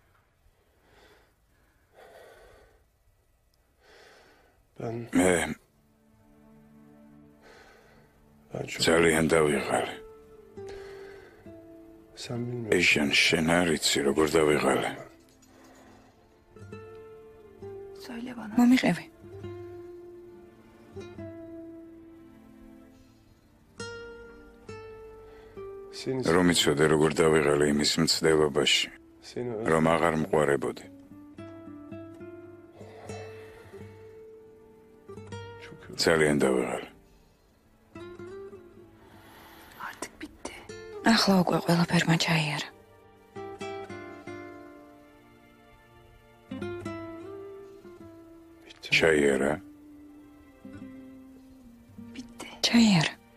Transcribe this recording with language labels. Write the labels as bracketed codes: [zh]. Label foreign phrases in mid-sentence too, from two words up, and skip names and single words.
[ka] მე ძალიან დავიღალე. ეიშან, შენ არ იცი როგორ დავიღალე. [tr] Söyle bana. [ka] მომიყევი. რომ იცოდე როგორ დავიღალე იმის მცდელობაში, რომ აღარ მყარებოდი. ძალიან დავიღალე. [tr] Artık bitti. [ka] ახლა უკვე ყველაფერმა ჩაიარა. ჩაიარა? [tr] Bitti. [ka] ჩაიარა.